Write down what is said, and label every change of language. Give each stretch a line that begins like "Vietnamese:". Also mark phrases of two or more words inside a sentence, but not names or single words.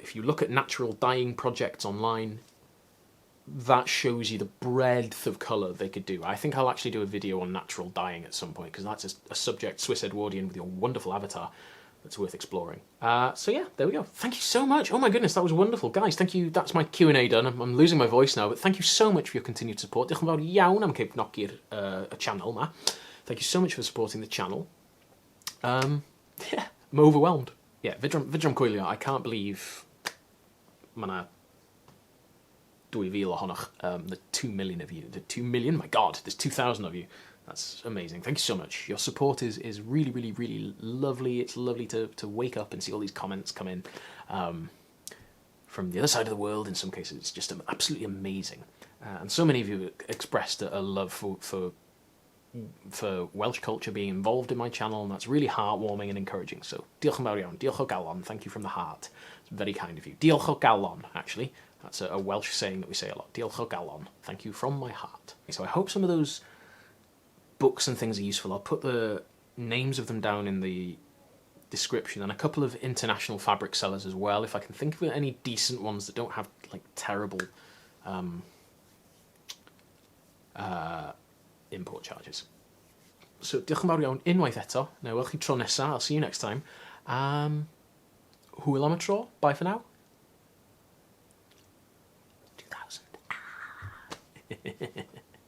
English: If you look at natural dyeing projects online, that shows you the breadth of colour they could do. I think I'll actually do a video on natural dyeing at some point, because that's a subject, Swiss Edwardian, with your wonderful avatar, that's worth exploring. So yeah, there we go. Thank you so much. Oh my goodness, that was wonderful. Guys, thank you. That's my Q&A done. I'm losing my voice now, but thank you so much for your continued support.
Welsh: Diolch yn fawr iawn am cefnogi'r channel ma.
English: Thank you so much for supporting the channel. Yeah, I'm overwhelmed. Yeah, Fidram Coelho, I can't believe
Welsh: ma' 2,000 ohonoch,
English: the 2 million of you, the 2 million, my god, there's 2,000 of you. That's amazing. Thank you so much. Your support is really, really, really lovely. It's lovely to wake up and see all these comments come in from the other side of the world. In some cases, it's just absolutely amazing. And so many of you expressed a love for Welsh culture being involved in my channel, and that's really heartwarming and encouraging. So,
Welsh: diolch yn fawr iawn. Diolch o galon.
English: Thank you from the heart. It's very kind of you.
Welsh: Diolch o galon,
English: actually. That's a Welsh saying that we say a lot.
Welsh: Diolch o galon.
English: Thank you from my heart. So I hope some of those books and things are useful. I'll put the names of them down in the description, and a couple of international fabric sellers as well, if I can think of any decent ones that don't have like terrible import charges.
Welsh: So diolch yn fawr iawn unwaith eto. Na welch chi tro nesa.
English: I'll see you next time.
Welsh: Hwyl am y tro.
English: Bye for now. 2000.